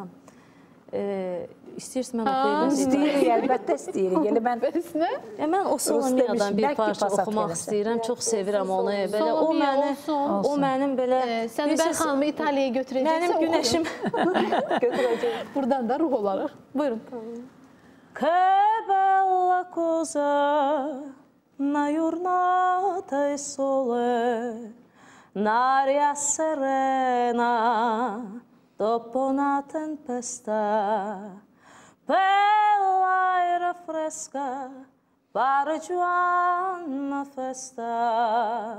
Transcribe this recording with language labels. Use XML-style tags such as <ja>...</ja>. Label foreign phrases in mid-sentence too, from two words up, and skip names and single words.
<az>İstəyirsin mən oxuyayım? İstəyirik, əlbəttə istəyirik. Mən o Soloniyadan bir parça oxumaq istəyirəm, çox sevirəm onu. O mənim belə... Sən Bər xanımı İtaliyaya götürəcəksən, mənim günəşim götürəcək. Buradan da ruh olaraq. Buyurun.</az> <it>Che bella cosa una giornata e sole, un'aria serena dopo una tempesta, bella aria fresca, pare già una festa.</it>